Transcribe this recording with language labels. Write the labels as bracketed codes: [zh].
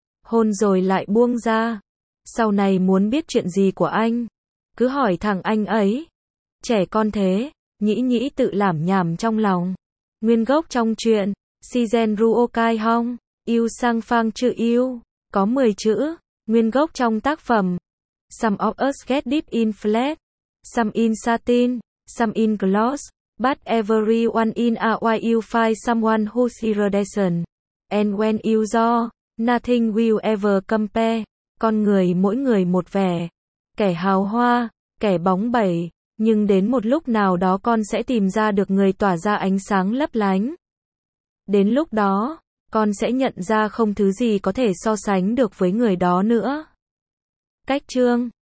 [vi] Hôn rồi lại buông ra. Sau này muốn biết chuyện gì của anh, cứ hỏi thằng anh ấy. Trẻ con thế, Nhĩ Nhĩ tự lảm nhảm trong lòng. Nguyên gốc trong chuyện, Shizen Ruokai Hong, Yêu Sang Phang Chữ Yêu, có 10 chữ. Nguyên gốc trong tác phẩm, [en] Some of us get deep in flat, some in satin, some in gloss, but everyone in a while you find someone who's iridescent. And when you do, nothing will ever compare. [vi] Con người mỗi người một vẻ. Kẻ hào hoa, kẻ bóng bẩy. Nhưng đến một lúc nào đó con sẽ tìm ra được người tỏa ra ánh sáng lấp lánh. Đến lúc đó, con sẽ nhận ra không thứ gì có thể so sánh được với người đó nữa. Cách chương.